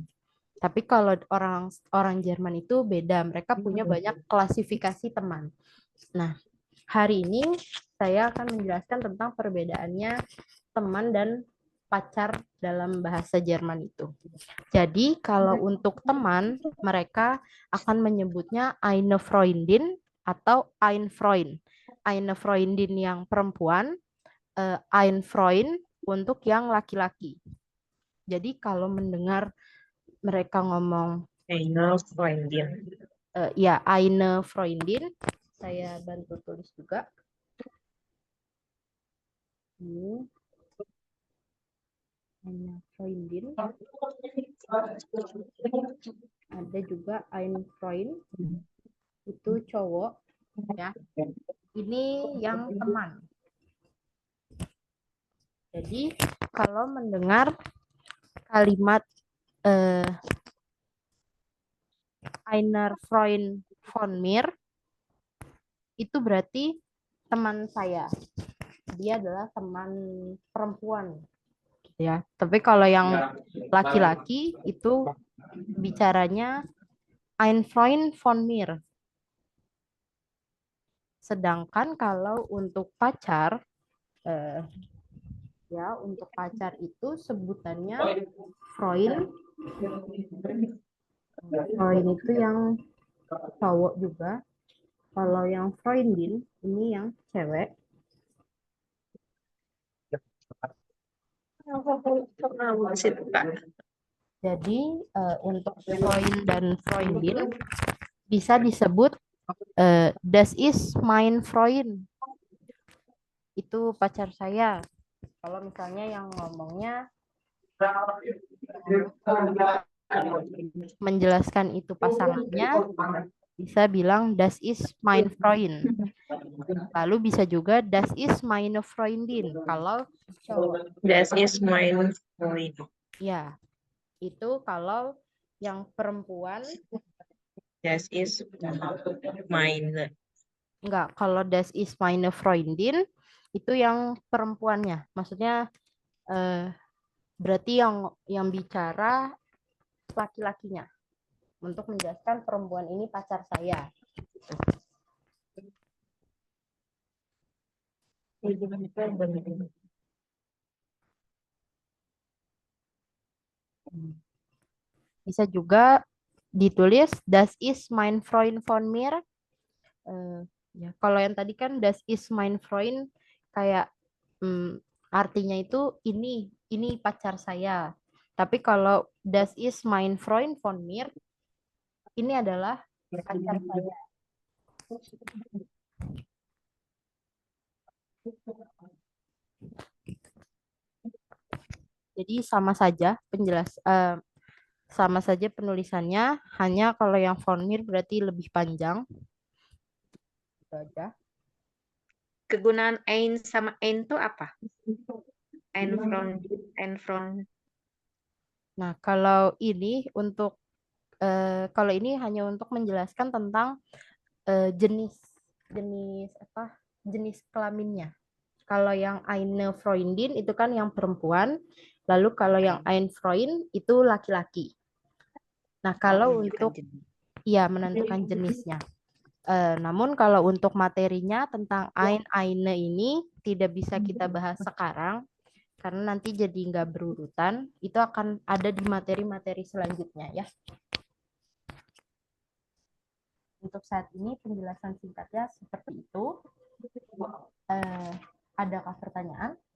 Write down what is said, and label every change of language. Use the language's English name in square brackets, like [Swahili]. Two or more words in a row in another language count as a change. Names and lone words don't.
[Indonesian] Tapi kalau orang Jerman itu beda, mereka punya banyak klasifikasi teman. Nah, hari ini saya akan menjelaskan tentang perbedaannya teman dan pacar dalam bahasa Jerman itu. Jadi kalau untuk teman, mereka akan menyebutnya [German] eine Freundin [Indonesian] atau [German] ein Freund. Eine Freundin [Indonesian] yang perempuan, [German] ein Freund [Indonesian] untuk yang laki-laki. Jadi kalau mendengar mereka ngomong [German] Eine Freundin. [Indonesian] ya [German] eine Freundin, [Indonesian] saya bantu tulis juga. Ini [German] eine Freundin. [Indonesian] Ada juga [German] ein Freund, [Indonesian] itu cowok ya. Ini yang teman. Jadi kalau mendengar kalimat [German] einer Freund von mir, [Indonesian] itu berarti teman saya. Dia adalah teman perempuan. Ya, tapi kalau yang laki-laki itu bicaranya [German] ein Freund von mir. [Indonesian] Sedangkan kalau untuk pacar, ya untuk pacar itu sebutannya Freund. Freund itu yang cowok juga. Kalau yang Freundin ini yang cewek. Jadi untuk Freund dan Freundin bisa disebut [German] das ist mein Freund. [Indonesian] Itu pacar saya. Kalau misalnya yang ngomongnya menjelaskan itu pasangannya, bisa bilang [German] das ist mein Freund. [Indonesian] Lalu bisa juga [German] das ist meine Freundin. [Indonesian] Kalau cowok. [German] Das ist mein Freund. [Indonesian] Ya, itu kalau yang perempuan. [German] Das ist meine. [Indonesian] Enggak, kalau [German] das ist meine Freundin [Indonesian] itu yang perempuannya. Maksudnya berarti yang bicara laki-lakinya untuk menjelaskan perempuan ini pacar saya. Bisa juga ditulis [German] das ist mein Freund von mir. [Indonesian] Ya, kalau yang tadi kan [German] das ist mein Freund [Indonesian] kayak artinya itu ini pacar saya. Tapi kalau [German] das ist mein Freund von mir [Indonesian] ini adalah pacar saya. Jadi sama saja sama saja penulisannya, hanya kalau yang [German] von mir [Indonesian] berarti lebih panjang. Itu aja. Kegunaan ein sama ein itu apa? [German] Ein from. [Indonesian] Nah, kalau ini kalau ini hanya untuk menjelaskan tentang jenis kelaminnya. Kalau yang [German] eine Freundin [Indonesian] itu kan yang perempuan, lalu kalau yang [German] ein Freund [Indonesian] itu laki-laki. Nah, kalau untuk menentukan jenisnya. Namun kalau untuk materinya tentang [German] ein, eine [Indonesian] ini tidak bisa kita bahas sekarang karena nanti jadi nggak berurutan. Itu akan ada di materi-materi selanjutnya ya. Untuk saat ini penjelasan singkatnya seperti itu. Adakah pertanyaan?